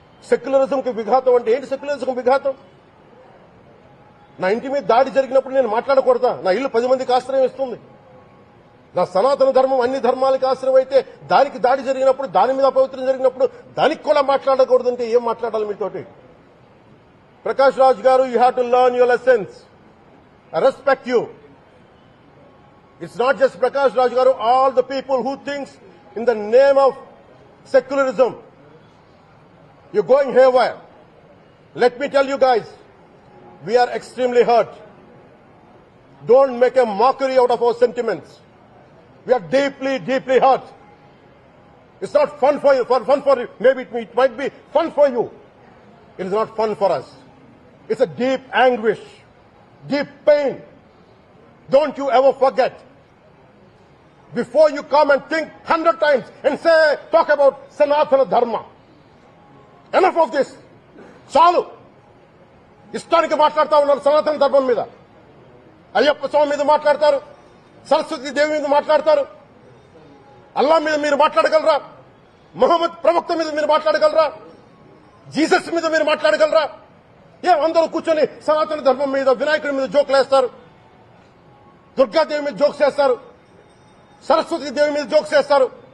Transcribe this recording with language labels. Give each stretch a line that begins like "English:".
Telugu: సెక్యులరిజంకి విఘాతం అంటే ఏంటి? సెక్యులరిజం విఘాతం? నా ఇంటి మీద దాడి జరిగినప్పుడు నేను మాట్లాడకూడదా? నా ఇల్లు 10 మందికి ఆశ్రయం ఇస్తుంది. నా సనాతన ధర్మం అన్ని ధర్మాలకి ఆశ్రయం అయితే దానికి దాడి జరిగినప్పుడు, దాని మీద అపవిత్రం జరిగినప్పుడు దానికి కూడా మాట్లాడకూడదంటే ఏం మాట్లాడాలి మీతోటి?
English: Prakash Raj garu, you have to learn your lessons. I respect you. It's not just Prakash Raj garu, all the people who thinks in the name of secularism, you're going haywire. Let me tell you guys, we are extremely hurt. Don't make a mockery out of our sentiments. We are deeply, deeply hurt. It's not fun for you, maybe it might be fun for you. It is not fun for us. It's a deep anguish, deep pain. Don't you ever forget. Before you come and think 100 times and talk about Sanatana Dharma. Enough of this.
Telugu: చాలు. ఇష్టానికి మాట్లాడుతూ ఉన్నారు సనాతన ధర్మం మీద. అయ్యప్ప స్వామి మీద మాట్లాడతారు, సరస్వతి దేవి మీద మాట్లాడతారు. అల్లా మీద మీరు మాట్లాడగలరా? మహమ్మద్ ప్రవక్త మీద మీరు మాట్లాడగలరా? జీసస్ మీద మీరు మాట్లాడగలరా? అందరూ కూర్చొని సనాతన ధర్మం మీద, వినాయకుడి మీద జోకులు వేస్తారు, దుర్గాదేవి మీద జోక్స్ చేస్తారు, సరస్వతి దేవి మీద జోక్స్ చేస్తారు.